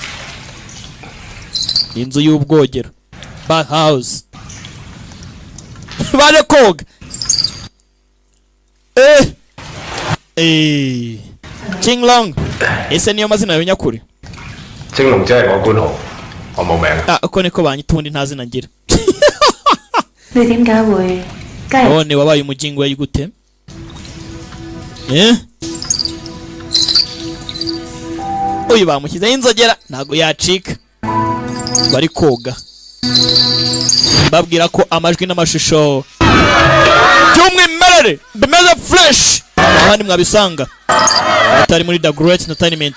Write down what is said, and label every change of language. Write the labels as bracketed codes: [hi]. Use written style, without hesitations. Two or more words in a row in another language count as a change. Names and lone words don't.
[rw] Inzu y'ubwogero Bar House. Bale koga. Jinglong. Ese niyo mazina yawe nyakuri? [yue] Jinglong je 我官號，我冇名。 [rw] Uko niko banyita ubundi nta zina ngira. [yue] Ni 點解會 [rw] None wabaye umujingwe yigute? Uyu bamushyizeho inzogera ntago yacika. Bari koga. mbabwira ko amajwi n'amashusho by'umwimerere bimeze fresh ahandi mwabisanga atari muri The Great Entertainment.